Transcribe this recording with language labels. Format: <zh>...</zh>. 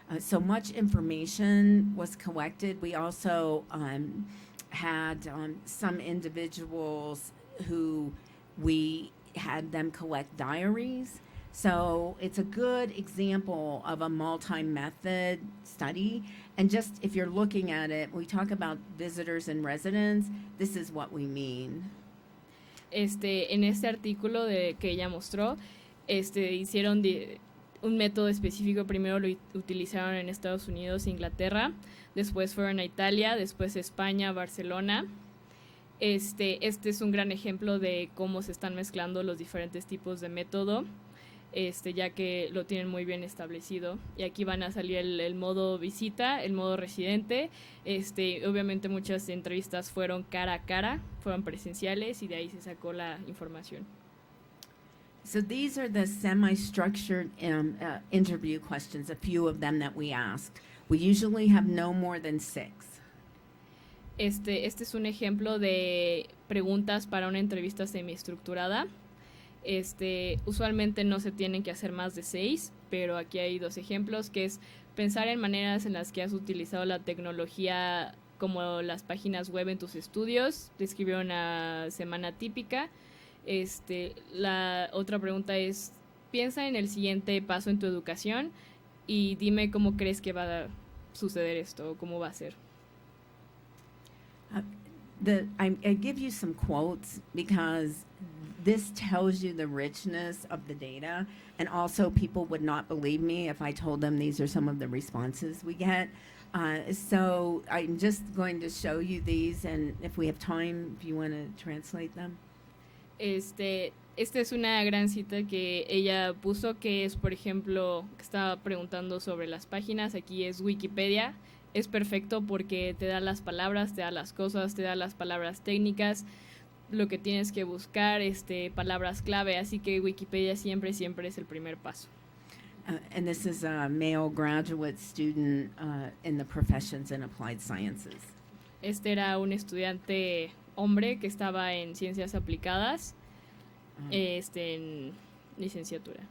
<en>So much information was collected. We also had some individuals who we had them collect diaries. So it's a good example of a multi-method study. And just if you're looking at it, we talk about visitors and residents, this is what we mean.</en> <es>En este artículo que ella mostró, hicieron un método específico. Primero lo utilizaron en Estados Unidos e Inglaterra, después fueron a Italia, después España, Barcelona. Este es un gran ejemplo de cómo se están mezclando los diferentes tipos de método, ya que lo tienen muy bien establecido. Y aquí van a salir el modo visita, el modo residente. Obviamente muchas entrevistas fueron cara a cara, fueron presenciales, y de ahí se sacó la información.</es> <en>So these are the semi-structured interview questions, a few of them that we asked. We usually have no more than 6.</en> <es>Este es un ejemplo de preguntas para una entrevista semiestructurada. Usualmente no se tienen que hacer más de 6, pero aquí hay 2 ejemplos, que es pensar en maneras en las que has utilizado la tecnología, como las páginas web, en tus estudios. Describir una semana típica. La otra pregunta es: piensa en el siguiente paso en tu educación y dime cómo crees que va a suceder esto, o cómo va a ser.</es> <en>I give you some quotes because this tells you the richness of the data, and also people would not believe me if I told them these are some of the responses we get. So I'm just going to show you these, and if we have time, if you want to translate them.</en> <es>Esta es una gran cita que ella puso, que es, por ejemplo, que estaba preguntando sobre las páginas. Aquí es Wikipedia. Es perfecto porque te da las palabras, te da las cosas, te da las palabras técnicas, lo que tienes que buscar, palabras clave. Así que Wikipedia siempre es el primer paso.</es> <en>And this is a male graduate student in the professions and applied sciences.</en> <es>Era un estudiante hombre que estaba en ciencias aplicadas, en licenciatura.</es>